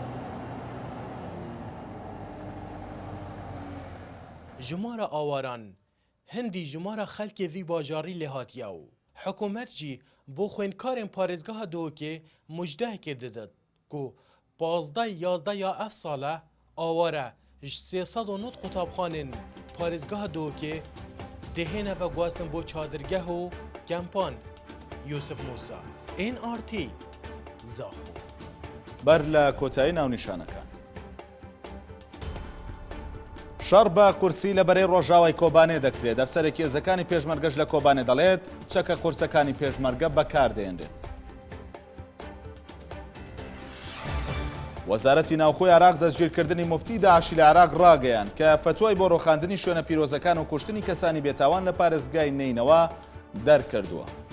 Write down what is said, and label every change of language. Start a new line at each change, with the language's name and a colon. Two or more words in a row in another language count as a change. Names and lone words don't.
Kurdish: Jimara awaran hindî jimara xelkê vî bajarî lê hatiye û hikûmet jî bo xwênkarên parêzgeha Duhokê mujdehekê didin ku 15 ya ev sale aware ji 309 qutabxanên parêzgeha Duhokê dihêne ve guastin bo çadırgeh û kempan. Yusuf Musa NRT Zaxo.
Central Kurdish: بەر لە کۆتایی ناونیشانەکان شەڕ بە قورسی لە بەرەی ڕۆژاوای کۆبانێ دەکرێت. دەفسەرێکی هێزەکانی پێشمەرگەش لە کۆبانێ دەڵێت چەکە قورسەکانی پێشمەرگە بەکاردێنرێت. وەزارەتی ناوخۆی عراق دەستگیرکردنی مفتی داعشی لە عراق ڕاگەیان کە فتوای بۆ ڕۆخاندنی شوێنە پیرۆزەکان و کوشتنی کەسانی بێتاوان لە پارێزگای نینەوە دەرکردووە.